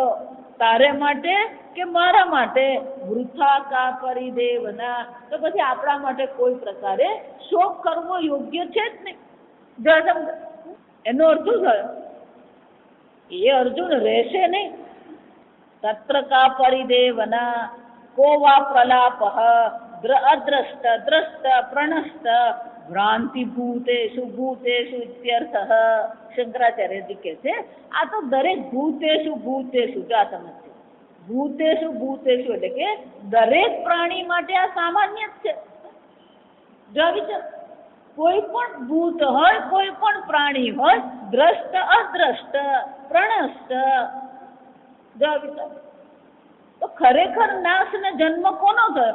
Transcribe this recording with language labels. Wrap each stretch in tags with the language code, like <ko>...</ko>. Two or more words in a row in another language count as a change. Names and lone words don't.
<gu>તારે માટે કે મારા માટે?</gu> <sa>વૃથા કા પરિદેવના.</sa> <gu>તો પછી આપણા માટે કોઈ પ્રકારે શોક કરવો યોગ્ય છે જ નહીં. એનો અર્થ શું થયો? એ અર્જુન રહેશે નહીં.</gu> <sa>तत्र का परिदेवना को वा प्रलापः अद्रष्ट द्रष्ट प्रणष्ट भ्रांति भूतेषु भूतेषु इत्यर्थः।</sa> <gu>शंकराचार्यજી કહે છે આ તો દરેક</gu> <sa>ભૂતેષુ ભૂતેષુ</sa> <gu>જો આ સમજશે</gu> <sa>ભૂતેષુ ભૂતેષુ</sa> <gu>એટલે કે દરેક પ્રાણી માટે આ સામાન્ય જ છે। જો વિચાર કોઈ પણ ભૂત હોય કોઈ પણ પ્રાણી હોય</gu> <sa>દ્રષ્ટ અદ્રષ્ટ પ્रणष्ट</sa> <gu>જો વિચાર તો ખરેખર નાશ ને જન્મ કોનો થયો?</gu>